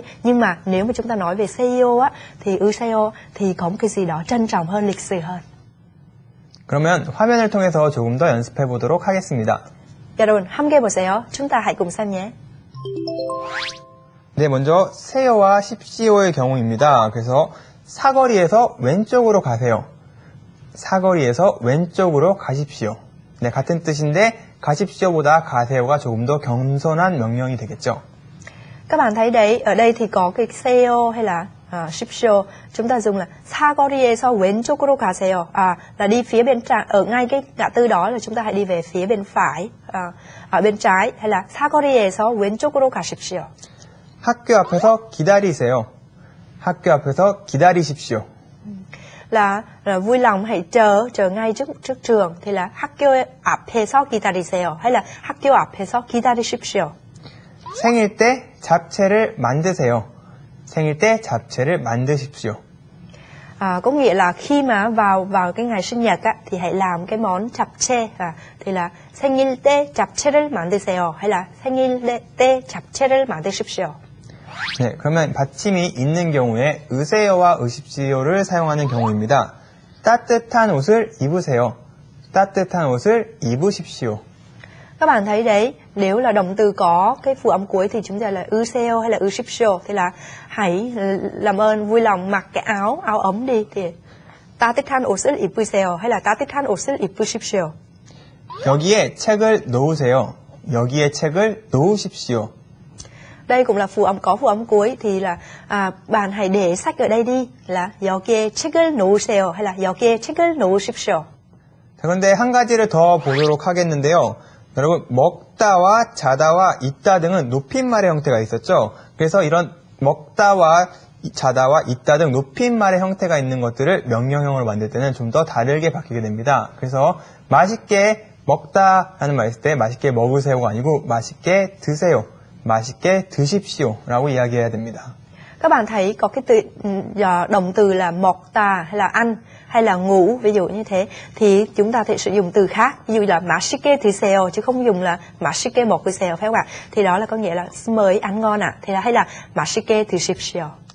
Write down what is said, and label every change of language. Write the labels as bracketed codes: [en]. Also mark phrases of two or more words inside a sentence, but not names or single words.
[vi] Nhưng mà nếu mà chúng ta nói về seo á thì seo thì có một cái gì đó trân trọng hơn, lịch sử hơn. [ko] 그러면 화면을 통해서 조금 더 연습해 보도록 하겠습니다. 여러분 함께 보세요. [vi] chúng ta hãy cùng xem nhé. [ko] 네, 먼저 세요와 십시오의 경우입니다. 그래서 사거리에서 왼쪽으로 가세요. 사거리에서 왼쪽으로 가십시오. 네, 같은 뜻인데 가십시오보다 가세요가 조금 더 겸손한 명령이 되겠죠. [vi] Các bạn thấy đấy, ở đây thì có cái seo hay là shipsio, chúng ta dùng là [ko] 사거리에서 왼쪽으로 가세요. [vi] Là đi phía bên trái, ở ngay cái ngã tư đó là chúng ta hãy đi về phía bên phải, ở bên trái, hay là [ko] 사거리에서 왼쪽으로 가십시오. 학교 앞에서 기다리세요. 학교 앞에서 기다리십시오. [vi] Là vui lòng hãy chờ ngay trước trường thì là [ko] 학교 앞에서 기다리세요 [vi] hay là [ko] 학교 앞에서 기다리십시오. 생일 때 잡채를 만드세요. 생일 때 잡채를 만드십시오. [vi] Có nghĩa là khi mà vào cái ngày sinh nhật á, thì hãy làm cái món 잡채. Thì là [ko] 생일 때 잡채를 만드세요 [vi] hay là [ko] 생일 때 잡채를 만드십시오. 네, 그러면 받침이 있는 경우에 으세요와 으십시오를 사용하는 경우입니다. 따뜻한 옷을 입으세요. 따뜻한 옷을 입으십시오. [vi] Các bạn thấy đấy, nếu là động từ có cái phụ âm cuối thì chúng ta là 으세요 hay là 으십시오. Thì là hãy làm ơn vui lòng mặc cái áo ấm đi. Thì [ko] 따뜻한 옷을 입으세요 [vi] hay là [ko] 따뜻한 옷을 입으십시오. 여기에 책을 놓으세요. 여기에 책을 놓으십시오. [vi] Đây cũng là có phụ âm cuối thì là bạn hãy để sách ở đây đi, là [ko] 여기에 책을 놓으세요 [vi] hay là [ko] 여기에 책을 놓으십시오. 자, 그런데 한 가지를 더 보도록 하겠는데요. 여러분, 먹다와 자다와 있다 등은 높임말의 형태가 있었죠. 그래서 이런 먹다와 자다와 있다 등 높임말의 형태가 있는 것들을 명령형으로 만들 때는 좀 더 다르게 바뀌게 됩니다. 그래서 맛있게 먹다라는 말 했을 때 맛있게 먹으세요가 아니고 맛있게 드세요, 맛있게 드십시오 라고 이야기해야 됩니다. [vi] Các bạn thấy có cái động từ là 먹다 hay là ăn hay là ngủ, ví dụ như thế thì chúng ta thể sử dụng từ khác, ví dụ là [ko] 맛있게 드세요 [vi] chứ không dùng là [ko] 맛있게 먹으세요, [vi] phải không ạ? Thì đó là có nghĩa là mời ăn ngon ạ. Thì là hay là [ko] 맛있게 드십시오.